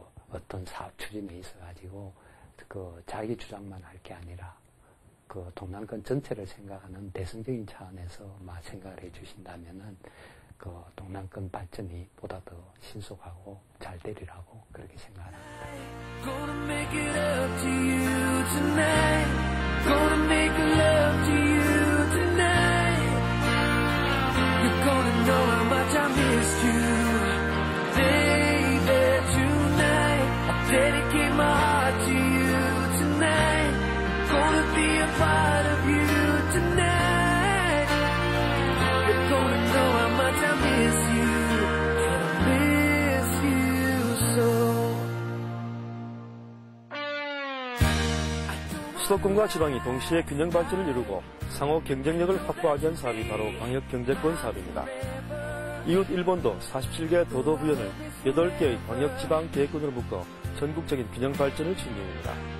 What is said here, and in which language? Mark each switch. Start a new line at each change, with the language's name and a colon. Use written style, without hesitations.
Korean: 어떤 사업 추진에 있어가지고 자기 주장만 할 게 아니라 동남권 전체를 생각하는 대승적인 차원에서 생각을 해주신다면은 동남권 발전이 보다 더 신속하고 잘 되리라고 그렇게 생각합니다.
English: Gonna make it up to you tonight. Gonna make love to you tonight. You're gonna know how much I missed you, baby. Tonight, I dedicate my heart to you tonight. Gonna be a part of you tonight. You're gonna know how much I miss you, and I miss you so.
Korean: 수도권과 지방이 동시에 균형 발전을 이루고 상호 경쟁력을 확보하기 위한 사업이 바로 광역경제권 사업입니다. 이웃 일본도 47개 도도부연을 8개의 광역지방계획권으로 묶어 전국적인 균형 발전을 추진중입니다.